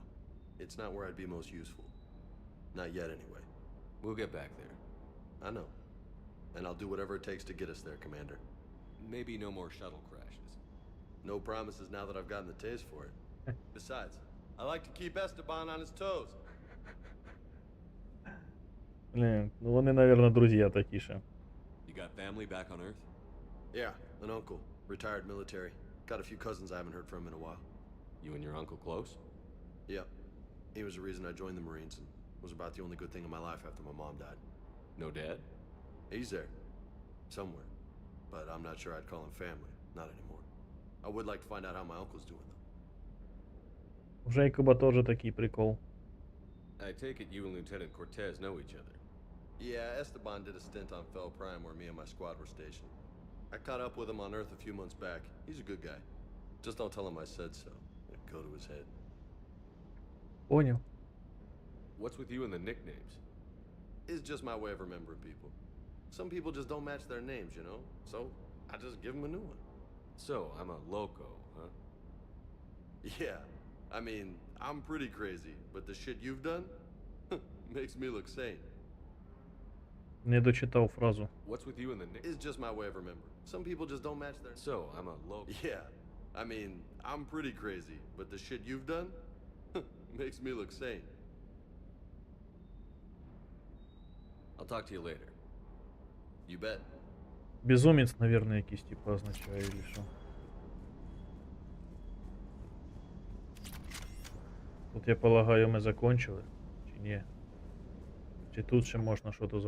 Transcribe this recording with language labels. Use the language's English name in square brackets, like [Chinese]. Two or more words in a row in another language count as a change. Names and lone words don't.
[English] It's not where I'd be most useful. Not yet, anyway. We'll get back there. I know. And I'll do whatever it takes to get us there, Commander. Maybe no more shuttle crashes. No promises now that I've gotten the taste for it. Besides, I like to keep Esteban on his toes. [Ukrainian] Блін, ну вони, [Russian] наверное, друзья [Ukrainian] такі ще. [English] You got family back on Earth? Yeah, an uncle. Retired military. Got a few cousins I haven't heard from in a while. You and your uncle close? Yep. He was the reason I joined the Marines and was about the only good thing in my life after my mom died. No dad? He's there. Somewhere. But I'm not sure I'd call him family. Not anymore. I would like to find out how my uncle's doing, though. [Ukrainian] У Джейкоба теж такий прикол. [English] I take it you and Lieutenant Cortez know each other. Yeah, Esteban did a stint on Fel Prime where me and my squad were stationed. I caught up with him on Earth a few months back. He's a good guy. Just don't tell him I said so. It'd go to his head. [Russian] Понял. [English] What's with you and the nicknames? It's just my way of remembering people. Some people just don't match their names, you know? So, I just give them a new one. So, I'm a loco, huh? Yeah. I mean, I'm pretty crazy, but the shit you've done makes me look sane. [Ukrainian] Не дочитав фразу. [English] What's with you and the nicknames? It's just my way of remembering. Some people just don't match their... So, I'm a loco. Yeah. I mean, I'm pretty crazy, but the shit you've done makes me look sane. I'll talk to you later. You bet. [Ukrainian] Безумець, наверное, якийсь типу означає, или що. Тут, [Russian] я полагаю, [Ukrainian] ми закончили, чи ні? Чи тут ще можна щось зробити?